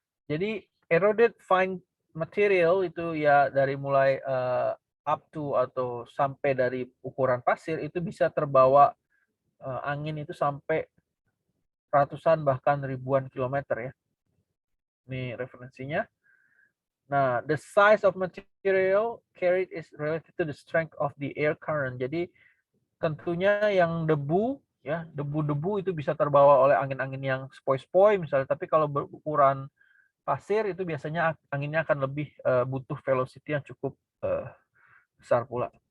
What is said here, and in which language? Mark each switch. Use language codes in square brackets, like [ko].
[id] Jadi [en] eroded fine material [id] itu ya dari mulai up to atau sampai dari ukuran pasir itu bisa terbawa angin itu sampai ratusan bahkan ribuan kilometer ya. Ini referensinya. [en] Nah, the size of material carried is related to the strength of the air current. [id] Jadi tentunya yang debu ya, debu-debu itu bisa terbawa oleh angin-angin yang sepoi-sepoi misalnya, tapi kalau berukuran pasir itu biasanya anginnya akan lebih butuh velocity yang cukup besar pula.